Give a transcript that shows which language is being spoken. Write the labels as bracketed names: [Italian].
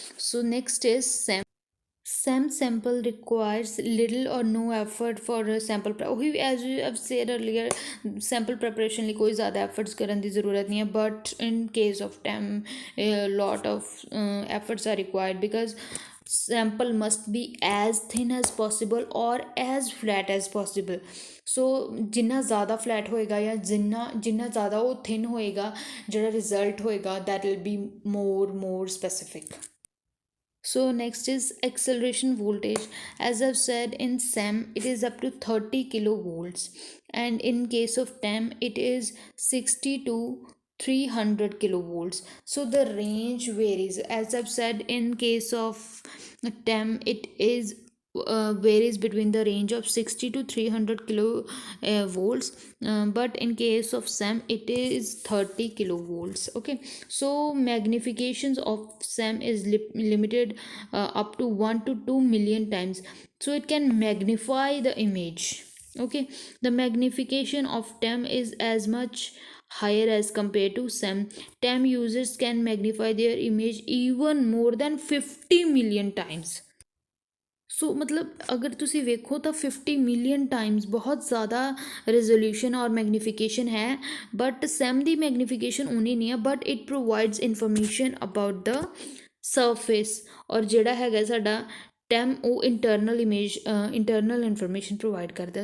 [English] So next is SEM. SEM sample requires little or no effort for a sample as we have said earlier, sample preparation [Punjabi] ਲਈ ਕੋਈ ਜ਼ਿਆਦਾ efforts ਕਰਨ ਦੀ ਜ਼ਰੂਰਤ ਨਹੀਂ ਹੈ, [English] but in case of TEM a lot of efforts are required because sample must be as thin as possible or as flat as possible. [Punjabi] ਸੋ ਜਿੰਨਾ ਜ਼ਿਆਦਾ flat ਹੋਏਗਾ ਜਾਂ ਜਿੰਨਾ ਜ਼ਿਆਦਾ ਉਹ ਥਿਨ ਹੋਏਗਾ, ਜਿਹੜਾ ਰਿਜ਼ਲਟ ਹੋਏਗਾ [English] that will be more specific. So next is acceleration voltage. As I've said, in SEM it is up to 30 kilovolts and in case of TEM it is 60 to 300 kilovolts. So the range varies. As I've said, in case of TEM it is varies between the range of 60 to 300 kilo volts, but in case of SEM it is 30 kilovolts. Okay, so magnifications of SEM is limited up to 1 to 2 million times, so it can magnify the image. Okay, the magnification of TEM is as much higher as compared to SEM. TEM users can magnify their image even more than 50 million times. [Punjabi] ਸੋ ਮਤਲਬ ਅਗਰ ਤੁਸੀਂ ਵੇਖੋ ਤਾਂ 50 million Times ਬਹੁਤ ਜ਼ਿਆਦਾ resolution ਔਰ magnification ਹੈ, but Sam ਦੀ magnification ਉਨੀ ਨਹੀਂ ਹੈ, [English] But it provides information about the surface. [Punjabi] ਔਰ ਜਿਹੜਾ ਹੈਗਾ ਸਾਡਾ ਟੈਮ ਉਹ internal image internal information provide ਕਰਦਾ।